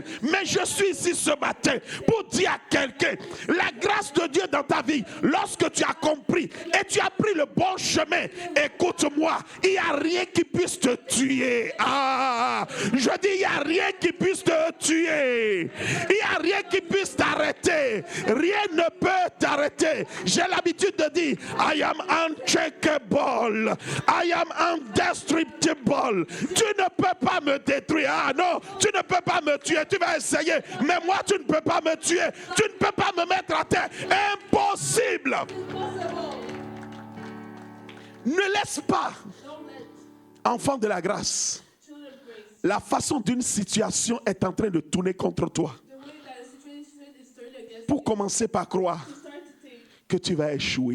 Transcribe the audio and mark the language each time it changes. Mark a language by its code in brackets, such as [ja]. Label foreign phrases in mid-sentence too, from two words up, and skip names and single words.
[fr] Mais je suis ici ce matin pour dire à quelqu'un, la grâce de Dieu dans ta vie, lorsque tu as compris et tu as pris le bon chemin, écoute-moi, il n'y a rien qui puisse te tuer. Je dis, il n'y a rien qui puisse te tuer. Il n'y a rien qui puisse t'arrêter. Rien ne peut t'arrêter. J'ai l'habitude de dire, [en] I am uncheckable. I am indestructible. [fr] Tu ne peux pas me détruire. Ah non, tu ne peux pas me tuer. Tu vas essayer. Mais moi, tu ne peux pas me tuer. Tu ne peux pas me mettre à terre. Impossible. Ne laisse pas, enfant de la grâce, la façon d'une situation est en train de tourner contre toi pour commencer par croire que tu vas échouer.